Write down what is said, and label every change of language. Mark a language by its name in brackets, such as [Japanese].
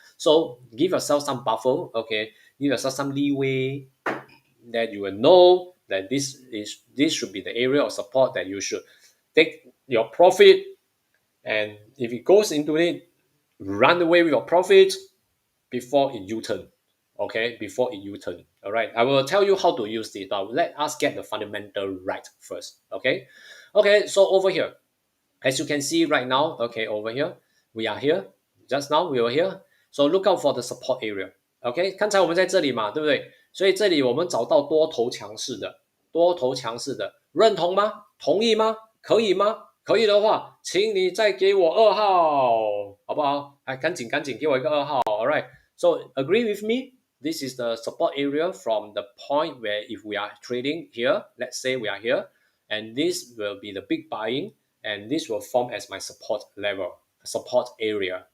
[English] So give yourself some buffer. Okay, give yourself some leeway that you will know that this should be the area of support that you should take your profit, and if it goes into it, run away with your profit before it U-turn. Okay, before it U-turn. All right, I will tell you how to use it, but let us get the fundamental right first. Okay, so over here, as you can see right now, okay, over here, we are here. Just now we were here. So look out for the support area. [Chinese] OK， 刚才我们在这里嘛，对不对？所以这里我们找到多头强势的，多头强势的，认同吗？同意吗？可以吗？可以的话，请你再给我2号，好不好？哎，赶紧给我一个2号。 [English] All right. So agree with me. This is the support area from the point where if we are trading here, let's say we are here, and this will be the big buying, and this will form as my support level, support area.